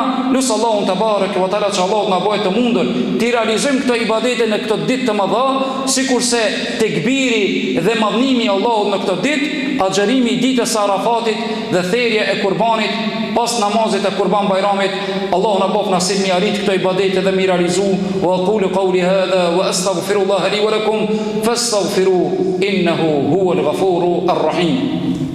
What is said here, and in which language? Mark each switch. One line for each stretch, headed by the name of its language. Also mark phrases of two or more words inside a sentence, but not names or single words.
Albanian: Lut Allahun
Arabic: تبارك وتعالى
Albanian: që Allahu na bëjë të mundur të realizojmë këto ibadete në këtë ditë të mëdha, sikurse tekbiri dhe madhnimi I Allahut në këtë ditë, agjërimi I ditës së Arafatit dhe therrja e kurbanit pas namazit e Kurban Bayramit. Allahu na bëf nasib mi arrit këto ibadete dhe mi realizu.
Arabic: وأقول قولي هذا وأستغفر الله لي ولكم فاستغفروه إنه هو الغفور الرحيم.